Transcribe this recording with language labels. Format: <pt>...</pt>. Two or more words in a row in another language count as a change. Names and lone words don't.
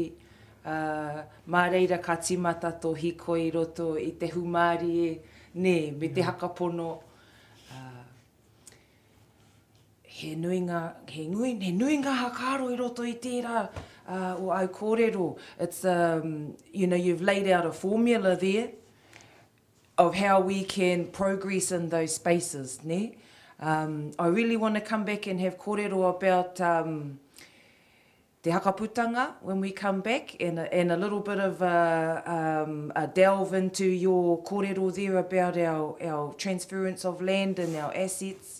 <mi>Mā reira ka timata tō hiko i roto i te humari e. Ne, me te hakapono. He nui ngā hakaro i roto i tērā o au kōrero.</mi> <en>It's, you've laid out a formula there of how we can progress in those spaces, ne? I really want to come back and have kōrero about</en> <mi>te hakaputanga</mi> <en>when we come back and a little bit of a delve into your kōrero there about our transference of land and our assets.</en>